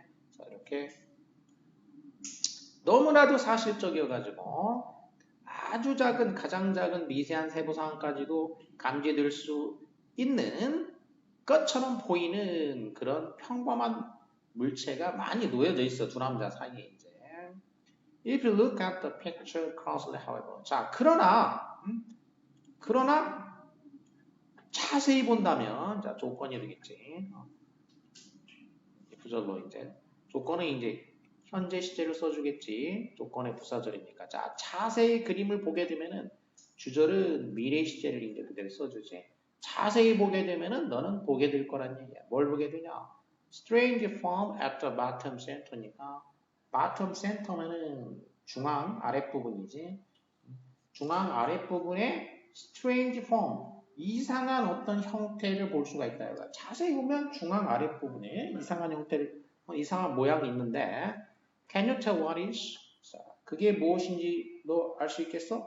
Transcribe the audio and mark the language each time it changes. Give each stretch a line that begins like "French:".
Korean: 자, 이렇게 너무나도 사실적이어가지고 아주 작은 가장 작은 미세한 세부 사항까지도 감지될 수 있는 것처럼 보이는 그런 평범한 물체가 많이 놓여져 있어. 두 남자 사이에 이제.
English: If you look at the picture closely, however.
Korean: 자, 그러나 자세히 본다면, 자, 조건이 되겠지. 부절로 이제. 조건은 이제 현재 시제를 써주겠지. 조건의 부사절이니까. 자, 자세히 그림을 보게 되면은 주절은 미래 시제를 이제 그대로 써주지. 자세히 보게 되면은 너는 보게 될 거란 얘기야. 뭘 보게 되냐?
English: Strange form at the bottom center니까 bottom center면은
Korean: 중앙 아랫부분이지. 중앙 아랫부분에
English: strange form
Korean: 이상한 어떤 형태를 볼 수가 있다. 자세히 보면 중앙 아랫부분에 이상한 형태를 이상한 모양이 있는데
English: Can you tell what is?
Korean: 자, 그게 무엇인지 너 알 수 있겠어?